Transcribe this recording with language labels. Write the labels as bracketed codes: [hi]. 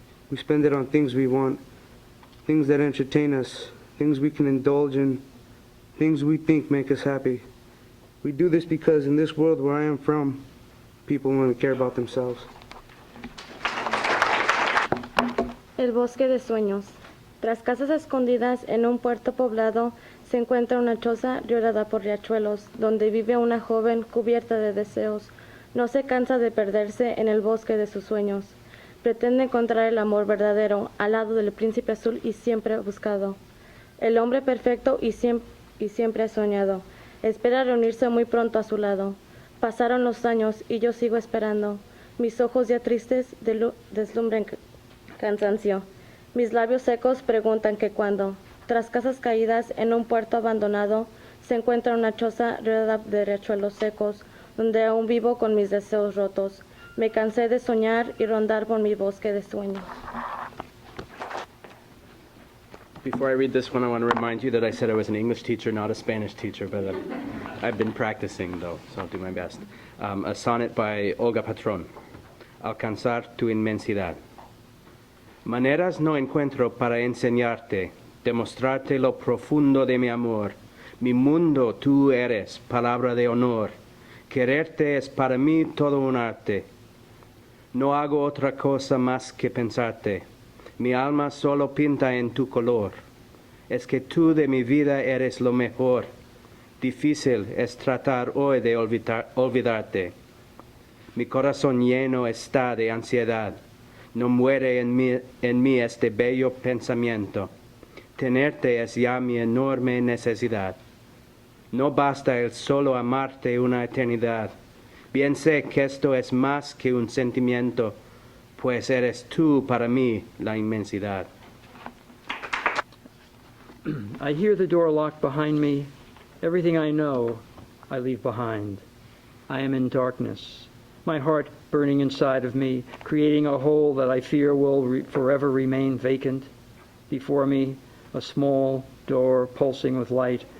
[en] We spend it on things we want, things that entertain us, things we can indulge in, things we think make us happy. We do this because in this world where I am from, people only care about themselves. [es] El bosque de sueños. Tras casas escondidas en un puerto poblado, se encuentra una choza riolada por riachuelos, donde vive una joven cubierta de deseos. No se cansa de perderse en el bosque de sus sueños. Pretende encontrar el amor verdadero al lado del príncipe azul y siempre buscado. El hombre perfecto y siempre ha soñado. Espera reunirse muy pronto a su lado. Pasaron los años y yo sigo esperando. Mis ojos ya tristes deslumbran cansancio. Mis labios secos preguntan que cuándo. Tras casas caídas en un puerto abandonado, se encuentra una choza rodeada de riachuelos secos, donde aún vivo con mis deseos rotos. Me cansé de soñar y rondar por mi bosque de sueños. [en] Before I read this one, I want to remind you that I said I was an English teacher, not a Spanish teacher, but I've been practicing, though, so I'll do my best. A sonnet by Olga Patrón. [es] Alcanzar tu inmensidad. Maneras no encuentro para enseñarte, demostrarte lo profundo de mi amor. Mi mundo tú eres, palabra de honor. Quererte es para mí todo un arte. No hago otra cosa más que pensarte. Mi alma solo pinta en tu color. Es que tú de mi vida eres lo mejor. Difícil es tratar hoy de olvidarte. Mi corazón lleno está de ansiedad. No muere en mí este bello pensamiento. Tenerte es ya mi enorme necesidad. No basta el solo amarte una eternidad. Bien sé que esto es más que un sentimiento, pues eres tú para mí la inmensidad. [en] I hear the door locked behind me. Everything I know, I leave behind. I am in darkness, my heart burning inside of me, creating a hole that I fear will forever remain vacant. Before me, a small door pulsing with light.